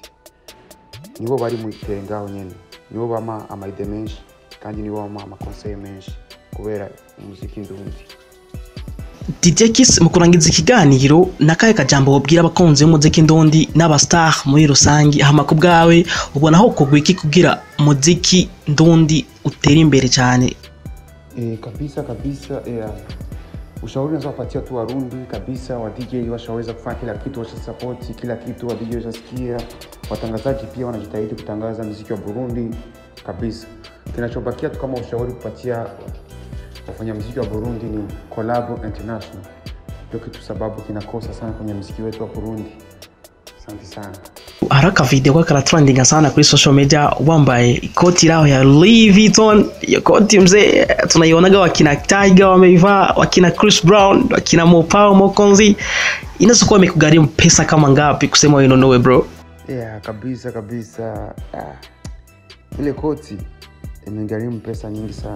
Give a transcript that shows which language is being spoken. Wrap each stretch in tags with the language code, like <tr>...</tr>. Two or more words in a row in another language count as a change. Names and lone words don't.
<rn>Nibo bari mu itengaho nyene, nibo bama amaide menshi kandi nibo bama amakonseil menshi kubera umuziki ndundi. DJ Kiss mu kurangiza ikiganiro nakaye kajambo wobwira abakunzi b'umuziki ndundi n'abastar muri rusangi, hama ku bwawe ubona aho kugwa iki kugira muziki ndundi utera imbere cyane?</rn> <sw>Kabisa ushauri naweza kupatia tu Warundi kabisa, wa DJ washaweza kufanya kila kitu, support kila kitu, wa DJ washasikia, watangazaji pia wanajitahidi kutangaza muziki wa Burundi kabisa. Kinachobakia tu kama ushauri kupatia wafanya muziki wa Burundi ni</sw> <en>collab international.</en> <sw>Ndio kitu sababu kinakosa sana kwenye muziki wetu wa Burundi. Asante sana. Haraka video kwa kala trending sana kuri</sw> <en>social media,</en> <sw>wambaye ikoti lao ya Louis Vuitton. Iyo koti mzee tunaionaga wakina Tiger wameivaa, wakina Chris Brown, wakina Mopao Mokonzi. Inasokuwa imekugharimu pesa kama ngapi kusema wewe nonowe bro? Kabisa. Ile koti imegharimu pesa nyingi sana.</sw>